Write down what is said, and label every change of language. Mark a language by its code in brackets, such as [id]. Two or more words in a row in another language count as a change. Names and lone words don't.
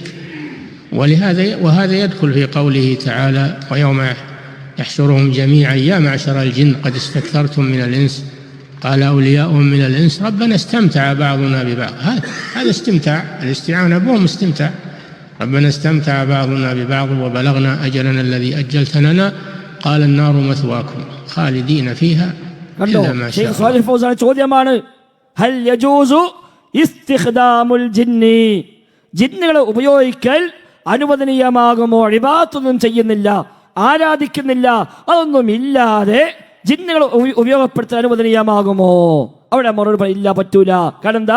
[ar] وهذا يدخل في قوله تعالى: ويوم يحشرهم جميعا يا معشر الجن قد استكثرتم من الإنس قال أولياؤهم من الإنس ربنا استمتع بعضنا ببعض. هذا استمتاع، الاستعانة بهم استمتاع. ربنا استمتع بعضنا ببعض وبلغنا أجلنا الذي أجلت لنا قال النار مثواكم خالدين فيها إلا ما شاء الله. [ml] ചോദ്യമാണ് [ar] هل يجوز استخدام الجن, [ml] ജിന്നുകളെ ഉപയോഗിക്കൽ അനുവദനീയമാകുമോ? ഇബാദത്തൊന്നും ചെയ്യുന്നില്ല, ആരാധിക്കുന്നില്ല, അതൊന്നും ഇല്ലാതെ ജിന്നുകൾ ഉപയോഗപ്പെടുത്താൻ അനുവദനീയമാകുമോ? അവിടെ മറുപടി ഇല്ല, പറ്റൂല. കാരണം എന്താ?